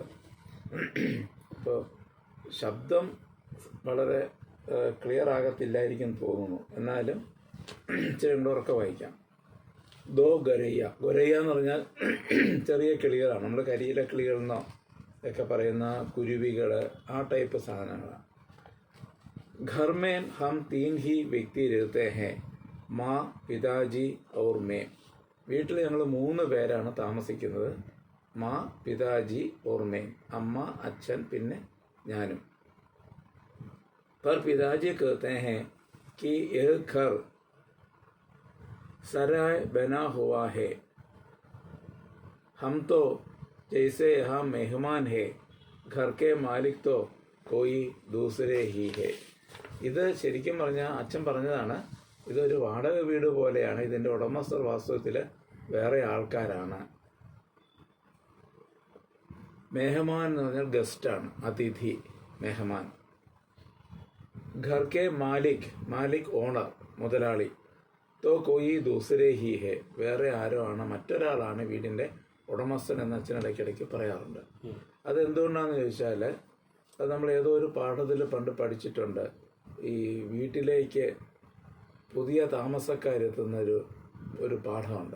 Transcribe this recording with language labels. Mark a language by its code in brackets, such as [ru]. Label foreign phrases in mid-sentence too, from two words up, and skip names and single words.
[ml] ഇപ്പോൾ ശബ്ദം വളരെ ക്ലിയർ ആകത്തില്ലായിരിക്കും തോന്നുന്നു, എന്നാലും ഇച്ചിരി ഉണ്ടോറൊക്കെ വായിക്കാം. [hi] दो गौरैया. [ml] ഗൊരയ്യ എന്ന് പറഞ്ഞാൽ ചെറിയ കിളികളാണ്. നമ്മൾ കരിയില കിളികളെന്നോ ഒക്കെ പറയുന്ന കുരുവികൾ, ആ ടൈപ്പ് സാധനങ്ങളാണ്. [hi] घर में हम 3 ही व्यक्ति रहते हैं, माँ, पिताजी और मैं. [ml] വീട്ടിൽ ഞങ്ങൾ 3 പേരാണ് താമസിക്കുന്നത്. [hi] माँ, पिताजी और मैं. [ml] അമ്മ, അച്ഛൻ, പിന്നെ ഞാനും. [hi] पर पिताजी कहते हैं कि यह घर सराय बना हुआ है, हम तो जैसे यहाँ मेहमान है, घर के मालिक तो कोई दूसरे ही है. [ml] ഇത് ശരിക്കും പറഞ്ഞാൽ അച്ഛൻ പറഞ്ഞതാണ്. ഇതൊരു വാടക വീട് പോലെയാണ്. ഇതിൻ്റെ ഉടമസ്ഥർ വാസ്തവത്തിൽ വേറെ ആൾക്കാരാണ്. മെഹമാൻ എന്ന് പറഞ്ഞാൽ ഗസ്റ്റാണ്, അതിഥി, മെഹമാൻ. [hi] घर के मालिक [ml] ഓണർ, മുതലാളി. [hi] तो कोई दूसरे ही है, [ml] വേറെ ആരോ ആണ്, മറ്റൊരാളാണ് വീടിൻ്റെ ഉടമസ്ഥൻ എന്ന് അച്ഛൻ ഇടയ്ക്കിടയ്ക്ക് പറയാറുണ്ട്. അതെന്തുകൊണ്ടാണെന്ന് ചോദിച്ചാൽ, അത് നമ്മൾ ഏതോ ഒരു പാഠത്തിൽ പണ്ട് പഠിച്ചിട്ടുണ്ട്. ഈ വീട്ടിലേക്ക് പുതിയ താമസക്കാരെത്തുന്നൊരു പാഠമുണ്ട്.